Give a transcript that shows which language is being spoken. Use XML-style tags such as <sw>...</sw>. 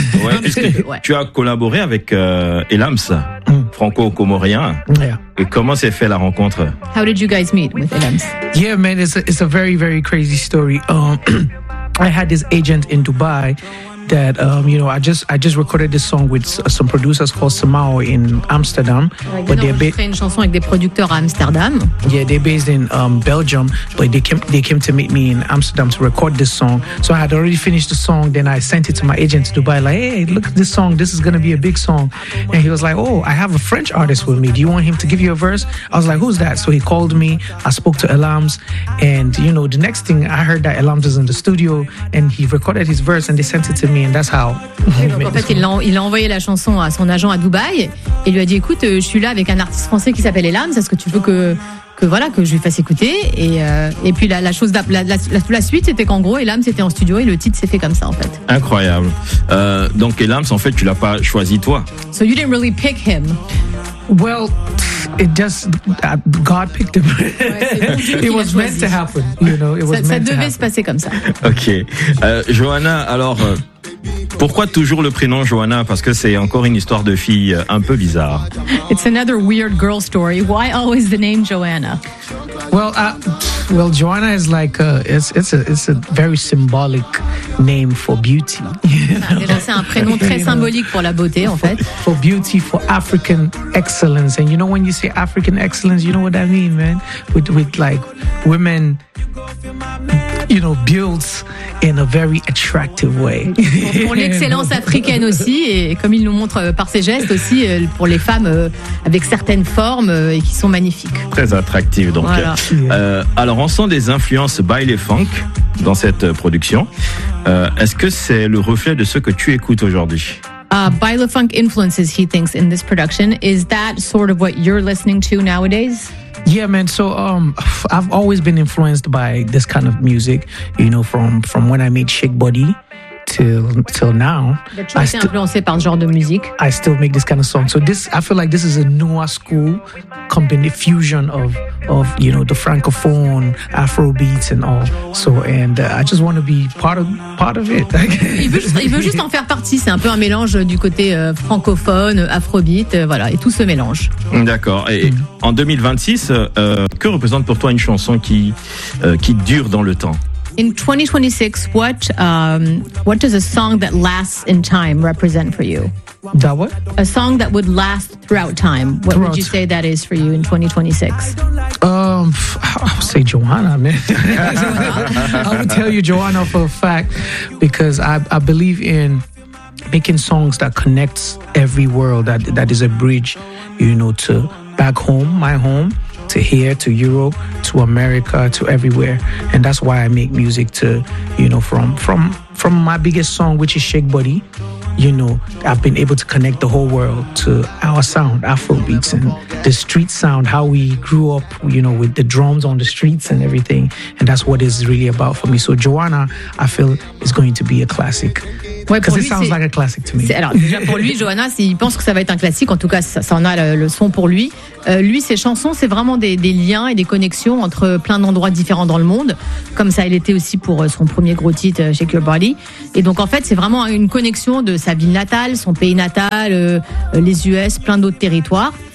<fr>Ouais, puisque tu as collaboré avec Elams, franco-comorien.</fr> <en>Yeah.</en> <fr>Et comment s'est fait la rencontre?</fr> <en>How did you guys meet with Elams? Yeah, man, it's a very very crazy story. I had this agent in Dubai that I just recorded this song with some producers called Samao in Amsterdam. Ouais, but they're based.</en> <fr>Une chanson avec des producteurs à Amsterdam.</fr> <en>Yeah, they're based in Belgium, but they came to meet me in Amsterdam to record this song. So I had already finished the song, then I sent it to my agent in Dubai. Like, hey, look at this song. This is gonna be a big song. And he was like, oh, I have a French artist with me. Do you want him to give you a verse? I was like, who's that? So he called me. I spoke to Elams, and you know, the next thing I heard that Elams is in the studio, and he recorded his verse, and they sent it to. Me and that's how</en> <fr>en fait, il a envoyé la chanson à son agent à Dubaï et lui a dit écoute, je suis là avec un artiste français qui s'appelle Elams, est-ce que tu veux que je lui fasse écouter et puis la suite c'était qu'en gros Elams était en studio et le titre s'est fait comme ça en fait. Incroyable. Donc Elams en fait tu l'as pas choisi toi.</fr> <en>So you didn't really pick him. Well, it just God picked him. It was meant to happen, you know. It was meant to happen.</en> <fr>Ça devait se passer comme ça. Ok, Johanna. Alors, pourquoi toujours le prénom Johanna? Parce que c'est encore une histoire de fille un peu bizarre.</fr> <en>It's another weird girl story. Why always the name Johanna? Well, Johanna is like it's a very symbolic name for beauty.</en> <fr>Déjà, c'est un prénom très symbolique pour la beauté, en fait.</fr> <en>For beauty, for African excellence, and you know when you say African excellence, you know what I mean, man. With like women, you know, built in a very attractive way.</en> <fr>Pour l'excellence africaine aussi, et comme il nous montre par ses gestes aussi, pour les femmes avec certaines formes et qui sont magnifiques. Très attractives, donc. Voilà. Alors, on sent des influences baile et funk dans cette production. Est-ce que c'est le reflet de ce que tu écoutes aujourd'hui?</fr> <en>Baile funk influences, he thinks, in this production. Is that sort of what you're listening to nowadays? Yeah, man. So I've always been influenced by this kind of music, you know, from when I made Shake Body till now.</en> <fr>Tu as été influencé par ce genre de musique?</fr> <en>I still make this kind of song. So this, I feel like this is a newer school combined fusion of you know the francophone afro beats and all. So and I just want to be part of it.</en> <fr>Il veut juste en faire partie, c'est un peu un mélange du côté francophone afrobeat, voilà, et tout se mélange. D'accord. Et en 2026, que représente pour toi une chanson qui dure dans le temps?</fr> <en>In 2026, what does a song that lasts in time represent for you? That what? A song that would last throughout time. Would you say that is for you in 2026? I would say Johanna, man. I would tell you Johanna for a fact because I believe in making songs that connects every world, that is a bridge, you know, to back home, my home. To here, to Europe, to America, to everywhere, and that's why I make music to, you know, from my biggest song, which is Shake Body, you know, I've been able to connect the whole world to our sound, Afrobeats, and the street sound, how we grew up, you know, with the drums on the streets and everything, and that's what it's really about for me. So Johanna, I feel, is going to be a classic.</en> <fr>Ouais,</fr> <en>because it sounds like a classic to me.</en> <fr>Alors, déjà pour lui, Johanna, il pense que ça va être un classique. En tout cas, ça en a le son pour lui. Lui, ses chansons, c'est vraiment des liens et des connexions entre plein d'endroits différents dans le monde. Comme ça, elle était aussi pour son premier gros titre, Shake Your Body. Et donc, en fait, c'est vraiment une connexion de sa ville natale, son pays natal, les US, plein d'autres territoires.</fr>